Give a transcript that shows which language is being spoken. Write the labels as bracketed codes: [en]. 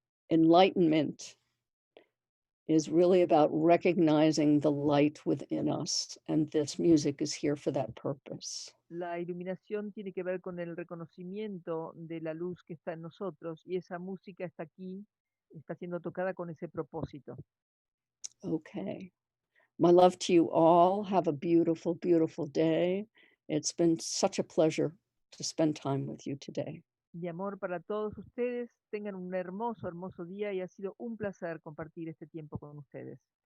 [en] Enlightenment is really about recognizing the light within us, and this music is here for that purpose. [es] La iluminación tiene que ver con el reconocimiento de la luz que está en nosotros y esa música está aquí, está siendo tocada con ese propósito. [en] Okay. My love to you all. Have a beautiful, beautiful day. It's been such a pleasure to spend time with you today. [es] Mi amor para todos ustedes, tengan un hermoso, hermoso día y ha sido un placer compartir este tiempo con ustedes.